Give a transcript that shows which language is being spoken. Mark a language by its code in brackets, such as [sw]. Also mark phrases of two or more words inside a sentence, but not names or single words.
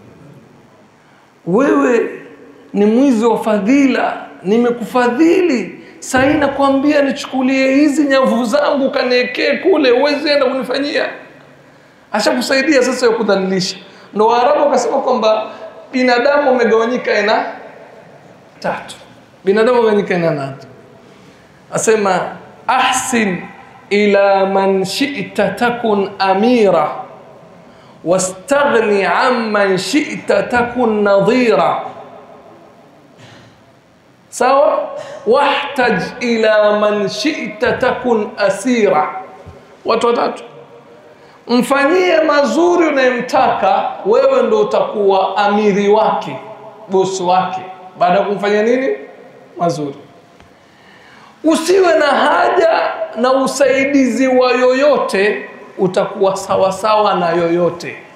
[sw] Wewe ni mwizi wa fadhila, nimekufadhili, sasa nakwambia nichukulie hizi nyavu zangu kaniwekee kule, uweze enda kunifanyia. Ashakusaidia, sasa yakudhalilisha. Ndio Waarabu wakasema kwamba binadamu umegawanyika aina tatu. Binadamu umegawanyika aina tatu. [ar] Asema أحسن إلى من شئت تكن أميره واستغن عمن شئت تكن نظيره. [sw] Sawa? [ar] واحتج إلى من شئت تكن أسيره. [sw] Watu watatu. Mfanyie mazuri unayemtaka, wewe ndo utakuwa amiri wake, bosi wake, baada ya kumfanyia nini? Mazuri. Usiwe na haja na usaidizi wa yoyote, utakuwa sawa sawa na yoyote.